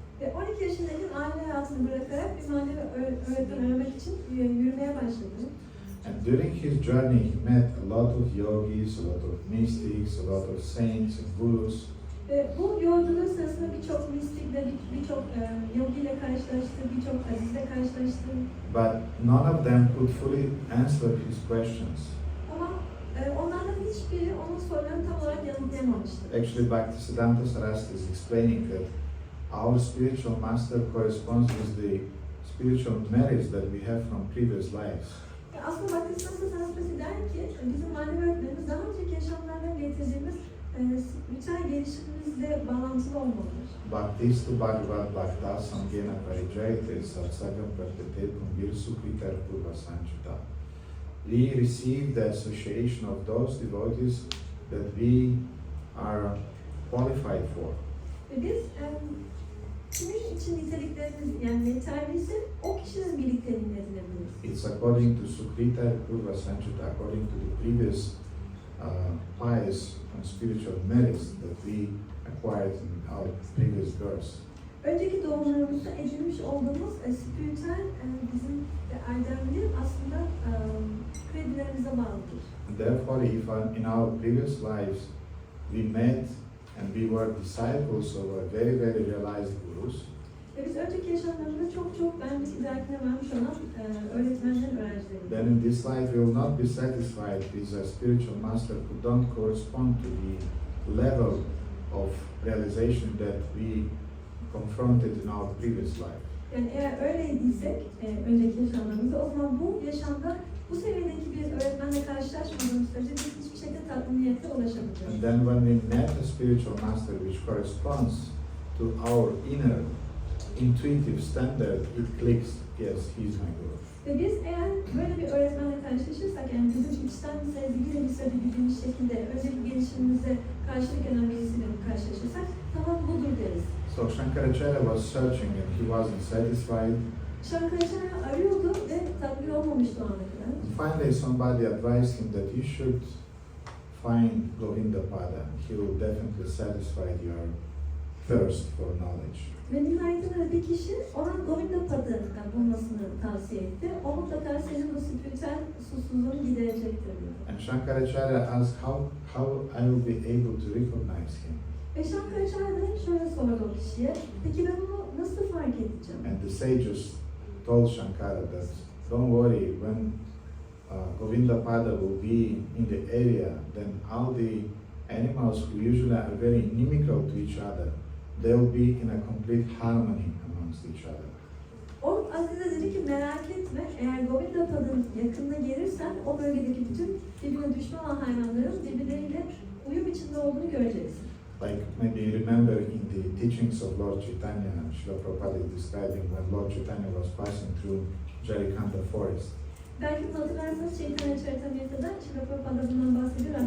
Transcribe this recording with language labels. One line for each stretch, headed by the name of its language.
Turkish: Ve 12 yaşındayken aile hayatını bırakarak bir manevi öğretmen aramak için yürümeye başladı.
English: And during his journey, he met a lot of yogis, a lot of mystics, a lot of saints and gurus.
Turkish: Ve bu yolculuğu sırasında birçok mistikle, birçok yogiyle karşılaştı, birçok azizle karşılaştı.
English: But none of them could fully answer his questions.
Turkish: Ama onlardan hiçbiri onun sorularını tam olarak yanıtlayamamıştı.
English: Actually, Bhaktisiddhanta Saraswati is explaining that our spiritual master corresponds with the spiritual merits that we have from previous lives.
Turkish: Aslında Bhaktisiddhanta Saraswati der ki, bizim manevi öğretmenimiz daha önceki yaşamlardan getirdiğimiz spiritüel gelişimimizle bağlantılı olmalıdır.
Sanskrit: Bhaktistu Bhagavad Bhakta Samgena Parijayate Satsagam Pratyate Kumbir Sukritar Purva Sanchita.
English: We receive the association of those devotees that we are qualified for.
Turkish: Ve biz kimin için niteliklerimiz yani yeterliyse o kişinin birlikteliğini edinebiliriz.
English: It's according to
Sanskrit: Sukritar Purva Sanchita,
English: according to the previous pious and spiritual merits that we acquired in our previous births.
Turkish: Önceki doğumlarımızda edinmiş olduğumuz spiritüel bizim erdemli aslında kredilerimize bağlıdır.
English: And therefore, if in our previous lives we met and we were disciples of a very realized gurus,
Turkish: Ve biz önceki yaşamlarımızda çok bence idrakine varmış olan öğretmenlerin öğrencileriyiz.
English: then in this life we will not be satisfied with a spiritual master who don't correspond to the level of realization that we confronted in our previous life.
Turkish: Yani eğer öyleysek, önceki yaşamlarımızda, o zaman bu yaşamda bu seviyedeki bir öğretmenle karşılaşmadığımız sürece biz hiçbir şekilde tatminiyete ulaşamayacağız.
English: And then when we met a spiritual master which corresponds to our inner intuitive standard, it clicks, yes, he's my guru.
Turkish: Ve biz eğer böyle bir öğretmenle karşılaşırsak, yani bizim içten sevgiyle hissedebildiğimiz şekilde önceki gelişimimize karşılık gelen birisiyle karşılaşırsak, tamam budur deriz.
English: So Shankaracharya was searching and he wasn't satisfied.
Turkish: Shankaracharya arıyordu ve tatmin olmamıştı o ana kadar.
English: And finally somebody advised him that you should find Govinda Pada. He will definitely satisfy your thirst for knowledge.
Turkish: Ve nihayetinde bir kişi ona Govinda Pad'ı bulmasını tavsiye etti. O mutlaka senin bu spiritüel susuzluğunu giderecektir dedi.
English: And Shankaracharya asked how I will be able to recognize him.
Turkish: Ve Shankaracharya da şöyle sordu o kişiye, peki ben onu nasıl fark edeceğim?
English: And the sages told Shankara that don't worry, when Govinda Pada will be in the area, then all the animals who usually are very inimical to each other, they will be in a complete harmony amongst each other.
Turkish: O Aziz'e dedi ki merak etme, eğer Govinda Pad'ın yakınına gelirsen o bölgedeki bütün birbirine düşman olan hayvanların birbirleriyle uyum içinde olduğunu göreceksin.
English: Like maybe you remember in the teachings of Lord Chaitanya, Srila Prabhupada is describing when Lord Chaitanya was passing through Jarikanta forest.
Turkish: Belki hatırlarsanız Chaitanya Charitamrita'da Srila Prabhupada bundan bahsediyor.